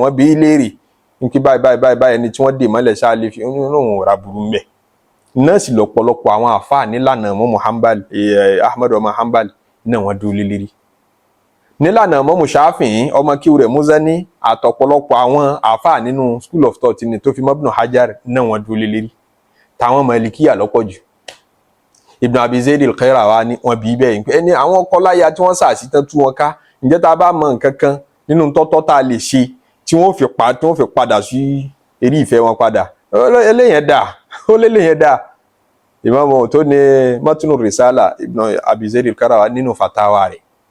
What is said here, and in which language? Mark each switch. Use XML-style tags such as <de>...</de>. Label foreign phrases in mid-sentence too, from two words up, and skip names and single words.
<yo>Wọ́n bí léèrè nípa báyìí ẹni tí wọ́n dè mọ́lẹ̀ ṣáà lè fi òun ra burú mbẹ̀. Náà sì lọ́pọ̀lọpọ̀ àwọn àfáà nílànà Imam Hanbal Ahmad ọmọ Hanbal náà wọ́n dúró lé lérí. Nílànà Imam Shafi'i ọmọ kíw rẹ̀ Muzani àtọ̀pọ̀lọpọ̀ àwọn àfáà nínú</yo> <en>school of thought</en> <yo>ni tó fi mọ́ Ibn Hajar náà wọ́n dúró lé lérí. Táwọn Malikiya lọ́pọ̀ jù. Ibn Abi Zayd al-Qayrawani wọ́n bí bẹ́ẹ̀ pé ẹni àwọn kọláya tí wọ́n sàásì tán tú wọn ká, ǹjẹ́ tá a bá mọ nǹkan kan nínú tọ́tọ́ tá a lè ṣe tí wọ́n fi padà sí eré ìfẹ́ wọn padà, eléyẹn dà, ó léléyẹn dà. Imam tó ní Matnu Risala Ibn Abi Zayd al-Qayrawani nínú fatawa rẹ̀.</yo>